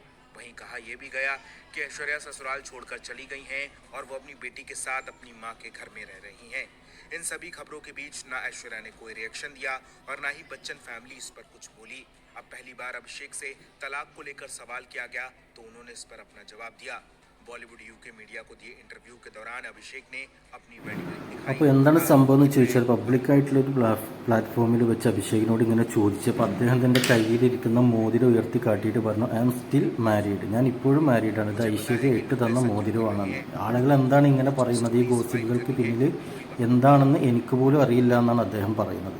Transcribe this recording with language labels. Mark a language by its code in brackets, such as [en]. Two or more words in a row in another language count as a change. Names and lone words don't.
[hi] वहीं कहा यह भी गया कि ऐश्वर्या ससुराल छोड़कर चली गई हैं और वो अपनी बेटी के साथ अपनी मां के घर में रह रही हैं। इन सभी खबरों के बीच ना ऐश्वर्या ने कोई रिएक्शन दिया और ना ही बच्चन फैमिली इस पर कुछ बोली। अब पहली बार अभिषेक से तलाक को लेकर सवाल किया गया तो उन्होंने इस पर अपना जवाब दिया। बॉलीवुड यूके मीडिया को दिए इंटरव्यू के दौरान अभिषेक ने अपनी वेडिंग रिंग दिखाई। [ml] അപ്പോൾ എന്താണ് സംഭവം എന്ന് ചോദിച്ചാൽ, പബ്ലിക്കായിട്ടുള്ളൊരു പ്ലാറ്റ്ഫോമിൽ വെച്ച് അഭിഷേകിനോട് ഇങ്ങനെ ചോദിച്ചപ്പോൾ അദ്ദേഹം തൻ്റെ കയ്യിലിരിക്കുന്ന മോതിരം ഉയർത്തി കാട്ടിയിട്ട് പറഞ്ഞു, [en] I am still married, [ml] ഞാൻ ഇപ്പോഴും മാരീഡാണ്, ഇത് ഐശ്വര്യ ഇട്ട് തന്ന മോതിരമാണെന്ന്. ആളുകൾ എന്താണ് ഇങ്ങനെ പറയുന്നത്, ഈ ഗോസിപ്പുകൾക്ക് പിന്നിൽ എന്താണെന്ന് എനിക്ക് പോലും അറിയില്ല എന്നാണ് അദ്ദേഹം പറയുന്നത്.